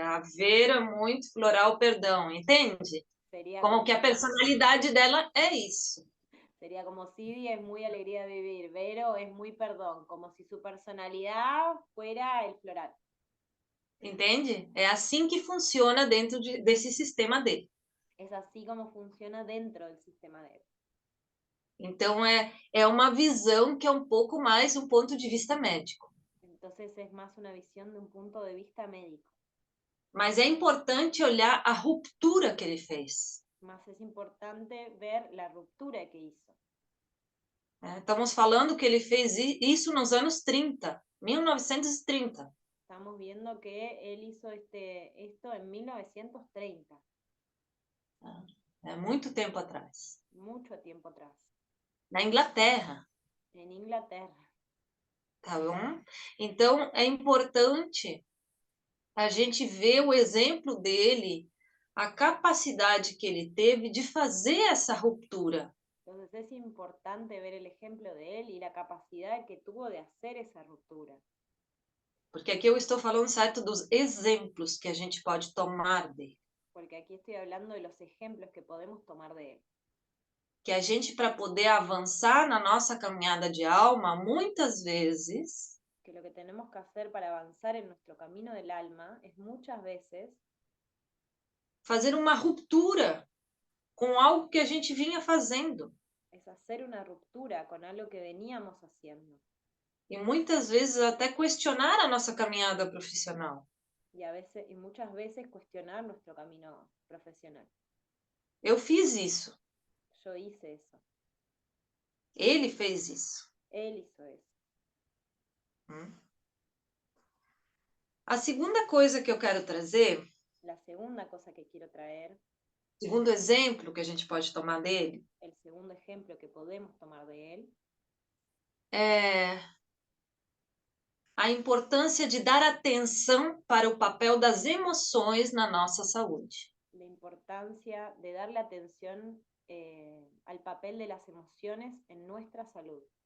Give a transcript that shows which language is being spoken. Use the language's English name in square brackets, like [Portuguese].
[Portuguese] A Vera, muito floral, perdão. Entende? [Spanish] Sería [Portuguese] Como que a personalidade dela é isso. [Spanish] Sería como Sidi es muy alegría de vivir, Vero es muy perdón, como si su personalidad fuera el floral. [Portuguese] Entende? É assim que funciona dentro desse sistema dele. [Spanish] Es así como funciona dentro del sistema de él. [Portuguese] Então, é uma visão que é um pouco mais um ponto de vista médico. [Spanish] Entonces es más una visión de un punto de vista médico. [Portuguese] Mas é importante olhar a ruptura que ele fez. [Spanish] Más es importante ver la ruptura que hizo. [Portuguese] Estamos falando que ele fez isso nos anos 30, 1930. [Spanish] Estamos viendo que él hizo esto en 1930. [Portuguese] É muito tempo atrás. [Spanish] Mucho tiempo atrás. [Portuguese] Na Inglaterra. [Spanish] En Inglaterra. [Portuguese] Tá bom? Então, é importante a gente ver o exemplo dele, a capacidade que ele teve de fazer essa ruptura. [Spanish] Entonces es importante ver el ejemplo de él y la capacidad que tuvo de hacer esa ruptura. [Portuguese] Porque aqui eu estou falando, certo, dos exemplos que a gente pode tomar dele. [Spanish] Porque aquí estoy hablando de los ejemplos que podemos tomar de él. [Portuguese] Que a gente, para poder avançar na nossa caminhada de alma, muitas vezes... [Spanish] Que lo que tenemos que hacer para avanzar en nuestro camino del alma es muchas veces... [Portuguese] fazer uma ruptura com algo que a gente vinha fazendo. [Spanish] Es hacer una ruptura con algo que veníamos haciendo. [Portuguese] E muitas vezes até questionar a nossa caminhada profissional. [Spanish] Y muchas veces cuestionar nuestro camino profesional. [Portuguese] Eu fiz isso. [Spanish] Yo hice eso. [Portuguese] Ele fez isso. [Spanish] Él hizo eso. [Portuguese] A segunda coisa que eu quero trazer, [Spanish] la segunda cosa que quiero traer, [Portuguese] segundo exemplo que a gente pode tomar dele, [Spanish] el segundo ejemplo que podemos tomar de él, [Portuguese] é a importância de dar atenção para o papel das emoções na nossa saúde. [Spanish] la importancia de darle atención al papel de las emociones en nuestra salud.